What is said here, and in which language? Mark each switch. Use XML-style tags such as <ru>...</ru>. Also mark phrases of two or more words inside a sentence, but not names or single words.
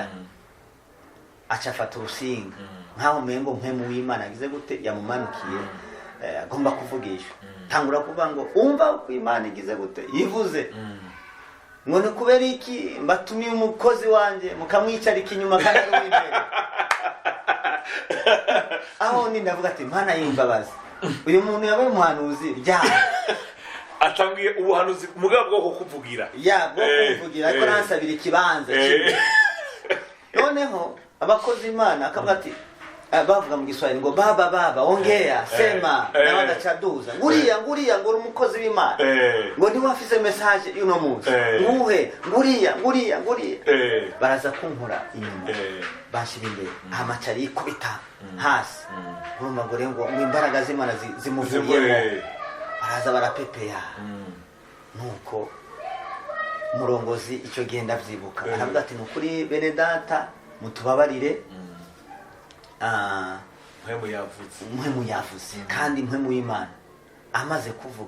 <rn>acafata urusinga nkaho mengo mpemu w'Imana agize gute yamumanukiye agomba kuvugisha tangura kuvuga ngo umva uko Imana igize gute yivuze ngone kubera iki mbatumiye umukozi wanje mukamwicarika inyuma kandi ari imbere aho ni ndavuga ati Mana y'imbabazi uyu muntu yabaye umuhanuzi bya atangiye ubuhanuzi mugabo bwo kuvugira bwo kuvugira ariko nansabira ikibanza kimwe noneho abakozi Imana akavuga ati bavuga mu Giswahili ngo baba</rn> <sw>ongea sema na</sw> <rn>bagacaduza nguriya ngo umukozi w'Imana ngo ni wafise message y'uno munsi nguhe nguriya baraza kunkora inyuma bashira imbere amacari ikubita hasi urumva ngo rero ngo imbaraga z'Imana zimuvuyemo baraza barapepeya nuko murongozi icyo genda vyibuka aravuga ati nukuri bene data mutubabarire mpemu yavuze kandi mpemu w'Imana amaze kuvuga</rn>